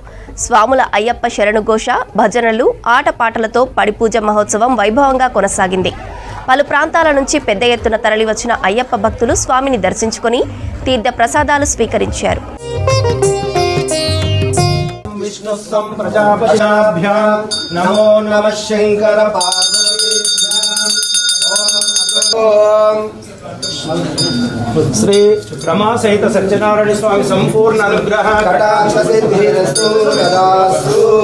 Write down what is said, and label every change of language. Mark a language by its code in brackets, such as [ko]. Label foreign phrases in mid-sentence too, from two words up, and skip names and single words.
[te] స్వాముల అయ్యప్ప శరణుఘోష, భజనలు, ఆటపాటలతో పడిపూజ మహోత్సవం వైభవంగా కొనసాగింది. పలు ప్రాంతాల నుంచి పెద్ద ఎత్తున తరలివచ్చిన అయ్యప్ప భక్తులు స్వామిని దర్శించుకుని తీర్థ ప్రసాదాలు స్వీకరించారు. [sa] विष्णुस्वं प्रजापतिभ्यां नमो नमः शंकर पार्वतीभ्यां श्री ब्रह्मा सहित सत्यनारायण स्वामी संपूर्ण अनुग्रह कटाक्ष सिद्धिरस्तु तदास्तु